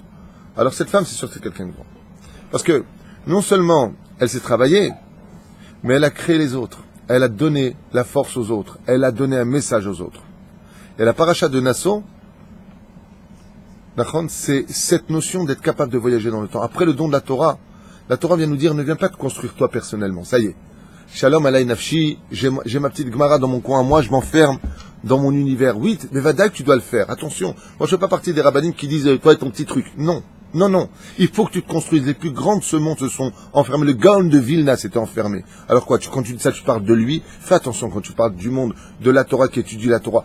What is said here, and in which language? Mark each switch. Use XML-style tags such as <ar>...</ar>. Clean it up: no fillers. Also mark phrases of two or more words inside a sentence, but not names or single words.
<fr>Alors cette femme, c'est sûr que c'est quelqu'un de grand. Parce que, non seulement, elle s'est travaillée, mais elle a créé les autres. elle a donné la force aux autres, elle a donné un message aux autres. Et la paracha de Nasso, c'est cette notion d'être capable de voyager dans le temps. Après le don de la Torah vient nous dire, ne viens pas te construire toi personnellement, ça y est.</fr> <he>שלום עלי נפשי,</he> <fr>j'ai ma petite Gemara dans mon coin, moi je m'enferme dans mon univers. Oui, mais Vadak, tu dois le faire, attention. Moi je ne fais pas partie des rabbinim qui disent, toi et ton petit truc. Non, non, non. Il faut que tu te construises. Les plus grands de ce monde se sont enfermés. Le Gaon de Vilna s'était enfermé. Alors quoi, quand tu dis ça, tu parles de lui. Fais attention quand tu parles du monde, de la Torah qui étudie la Torah.</fr>